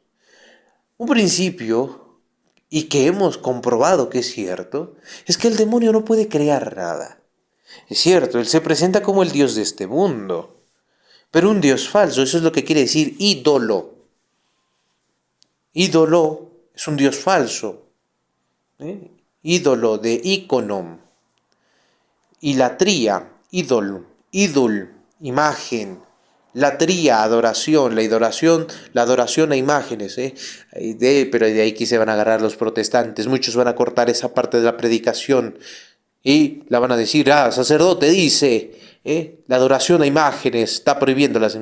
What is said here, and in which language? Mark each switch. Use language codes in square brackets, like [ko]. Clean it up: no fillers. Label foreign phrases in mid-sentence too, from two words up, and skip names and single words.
[es] Un principio, y que hemos comprobado que es cierto, es que el demonio no puede crear nada. Es cierto, él se presenta como el Dios de este mundo, pero un Dios falso, eso es lo que quiere decir ídolo. Ídolo es un Dios falso, ídolo de íconom, ilatría, ídol, imagen, latría, adoración, la adoración a imágenes, pero de ahí que se van a agarrar los protestantes, muchos van a cortar esa parte de la predicación y la van a decir, sacerdote dice, la adoración a imágenes, está prohibiendo las...